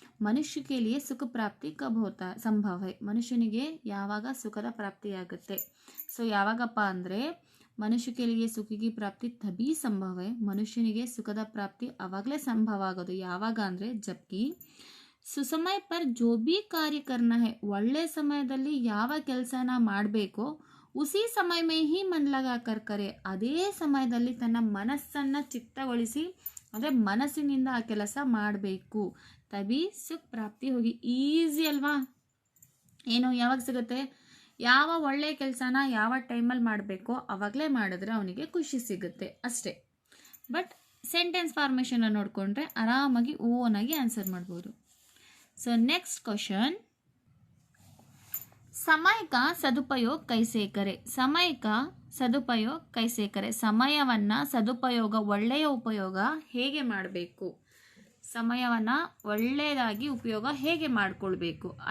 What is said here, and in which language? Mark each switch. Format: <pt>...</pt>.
<hi>ಮನುಷ್ಯ के लिए सुख प्राप्ति कब होता संभव है.</hi> <kn>ಮನುಷ್ಯನಿಗೆ ಯಾವಾಗ ಸುಖದ ಪ್ರಾಪ್ತಿಯಾಗುತ್ತೆ. ಸೊ ಯಾವಾಗಪ್ಪ ಅಂದರೆ</kn> <hi>ಮನುಷ್ಯ के लिए सुख की प्राप्ति तभी संभव है.</hi> <kn>ಮನುಷ್ಯನಿಗೆ ಸುಖದ ಪ್ರಾಪ್ತಿ ಅವಾಗಲೇ ಸಂಭವ ಆಗೋದು ಯಾವಾಗ ಅಂದರೆ</kn> <hi>ಜಬ್ಕಿ ಸುಸಮಯ ಪರ್ ಜೋ ಬಿ ಕಾರ್ಯ ಕರ್ನ ಹೈ.</hi> <kn>ಒಳ್ಳೆ ಸಮಯದಲ್ಲಿ ಯಾವ ಕೆಲಸನ ಮಾಡಬೇಕೋ</kn> <hi>ಉಸಿ ಸಮಯ ಮೇ ಹಿ ಮನ್ ಲಗಾಕರ್ ಕರೆ.</hi> <kn>ಅದೇ ಸಮಯದಲ್ಲಿ ತನ್ನ ಮನಸ್ಸನ್ನು ಚಿತ್ತಗೊಳಿಸಿ ಅಂದರೆ ಮನಸ್ಸಿನಿಂದ ಆ ಕೆಲಸ ಮಾಡಬೇಕು.</kn> <hi>ತಬಿ ಸುಖ ಪ್ರಾಪ್ತಿ ಹೋಗಿ.</hi> <kn>ಈಸಿ ಅಲ್ವಾ. ಏನು ಯಾವಾಗ ಸಿಗುತ್ತೆ, ಯಾವ ಒಳ್ಳೆ ಕೆಲಸನ ಯಾವ ಟೈಮಲ್ಲಿ ಮಾಡಬೇಕೋ ಅವಾಗಲೇ ಮಾಡಿದ್ರೆ ಅವನಿಗೆ ಖುಷಿ ಸಿಗುತ್ತೆ ಅಷ್ಟೇ. ಬಟ್ ಸೆಂಟೆನ್ಸ್ ಫಾರ್ಮೇಷನ್ ನೋಡಿಕೊಂಡ್ರೆ ಆರಾಮಾಗಿ ಓನಾಗಿ ಆನ್ಸರ್ ಮಾಡ್ಬೋದು.</kn> <en>so next question,</en> <hi>समय का सदुपयोग कैसे करे. समय का सदुपयोग कैसे करे.</hi> <kn>ಸಮಯವನ್ನು ಸದುಪಯೋಗ, ಒಳ್ಳೆಯ ಉಪಯೋಗ ಹೇಗೆ ಮಾಡಬೇಕು, ಸಮಯವನ್ನು ಒಳ್ಳೆಯದಾಗಿ ಉಪಯೋಗ ಹೇಗೆ ಮಾಡಿಕೊಳ್ಬೇಕು.</kn>